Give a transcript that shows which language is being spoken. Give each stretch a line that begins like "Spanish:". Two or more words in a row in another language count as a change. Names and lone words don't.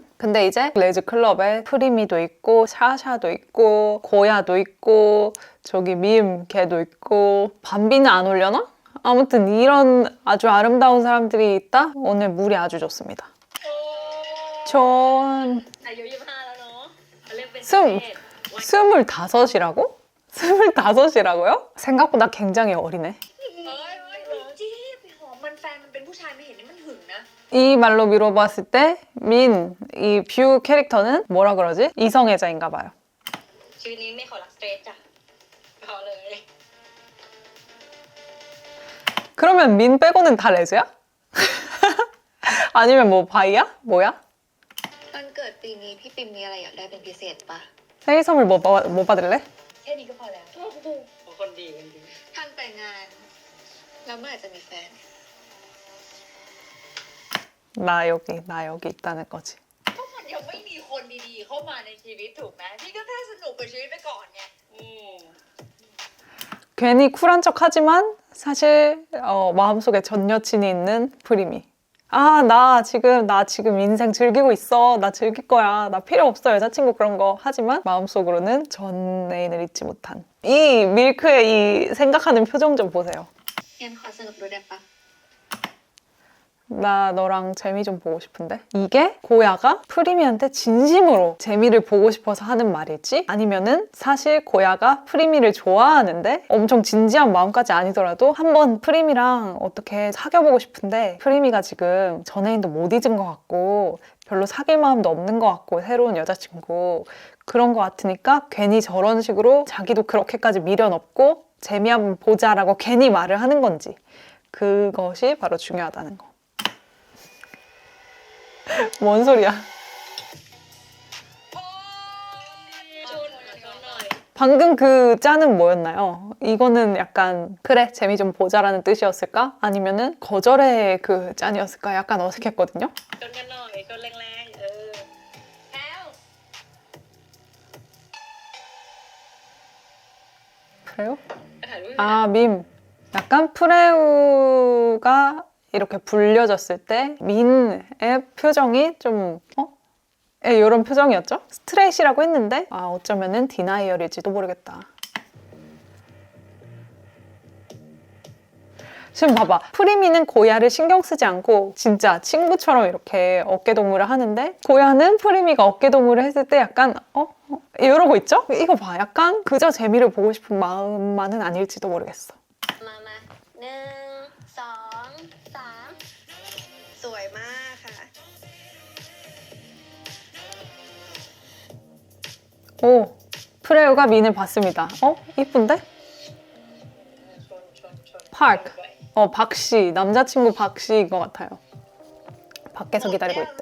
Korean: 근데 이제 레즈클럽에 프리미도 있고 샤샤도 있고 고야도 있고 저기 밈 걔도 있고 밤비는 안 오려나? 아무튼 이런 아주 아름다운 사람들이 있다? 오늘 물이 아주 좋습니다. 전
Thai: อายุ25แล้วเนาะเขาเรียกเป็น
Korean: 25이라고? 25이라고요? 생각보다 굉장히 어리네.
Thai: เอ้ยจี้ไปหอมมันแฟนมันเป็นผู้ชายไม่เห็นนี่มันหึงนะ
Korean: 이 말로 미뤄봤을 때 민, 이 뷰 캐릭터는 뭐라 그러지? 이성애자인가 봐요.
Thai: ชีวิตนี้ไม่ขอรักสเตรทจ้ะพอเลย
Korean: 그러면 민 빼고는 다 레즈야? 아니면 뭐 바이야? 뭐야?
Thai: วันเกิดปีนี้พี่ปิมมีอะไรอยากได้เป็นพิเศษปะ
Korean: 생일 선물 뭐 받을래?
Thai: แค่นี้ก็พอแล้ว คนดีคนดี ท่านแต่งงานแล้วเมื่อไหร่จะมีแฟน
Korean: 나 여기 있다는 거지.
Thai: ก็มันยังไม่มีคนดีๆเข้ามาในชีวิตถูกไหมพี่ก็แค่สนุกกับชีวิตไปก่อนไง
Korean: 괜히 쿨한 척 하지만 사실 마음속에 전 여친이 있는 프리미. 나 지금 인생 즐기고 있어. 나 즐길 거야. 나 필요 없어. 여자친구 그런 거. 하지만 마음속으로는 전 애인을 잊지 못한. 이 밀크의 이 생각하는 표정 좀 보세요.
Thai: งั้นขอสนุกด้วยได้ปะ
Korean: 나 너랑 재미 좀 보고 싶은데? 이게 고야가 프리미한테 진심으로 재미를 보고 싶어서 하는 말일지 아니면은 사실 고야가 프리미를 좋아하는데 엄청 진지한 마음까지 아니더라도 한번 프리미랑 어떻게 사귀어보고 싶은데 프리미가 지금 전애인도 못 잊은 것 같고 별로 사귈 마음도 없는 것 같고 새로운 여자친구 그런 것 같으니까 괜히 저런 식으로 자기도 그렇게까지 미련 없고 재미 한번 보자라고 괜히 말을 하는 건지 그것이 바로 중요하다는 거. 뭔 소리야?
Thai: ชวนหน่อย
Korean: 방금 그 짠은 뭐였나요? 이거는 약간 그래 재미 좀 보자라는 뜻이었을까? 아니면은 거절의 그 짠이었을까? 약간 어색했거든요.
Thai: ชวนกันหน่อยชวนแรงๆแพลว
Korean: 프레우?
Thai: ไปถ่ายรูป
Korean: 아, 밈. 약간 프레우가 이렇게 불려졌을 때 민의 표정이 좀 예, 이런 표정이었죠? 스트레이시라고 했는데 아, 어쩌면은 디나이얼일지도 모르겠다. 지금 봐봐. 프리미는 고야를 신경 쓰지 않고 진짜 친구처럼 이렇게 어깨동무를 하는데 고야는 프리미가 어깨동무를 했을 때 약간 이러고 있죠? 이거 봐. 약간 그저 재미를 보고 싶은 마음만은 아닐지도 모르겠어.
Thai: มาหนึ่งสองสาม สวยมากค่ะ
Korean: 오, 프레우가 민을 봤습니다. 이쁜데? 파크. 박씨. 남자친구 박씨인 것 같아요. 밖에서 기다리고 있대.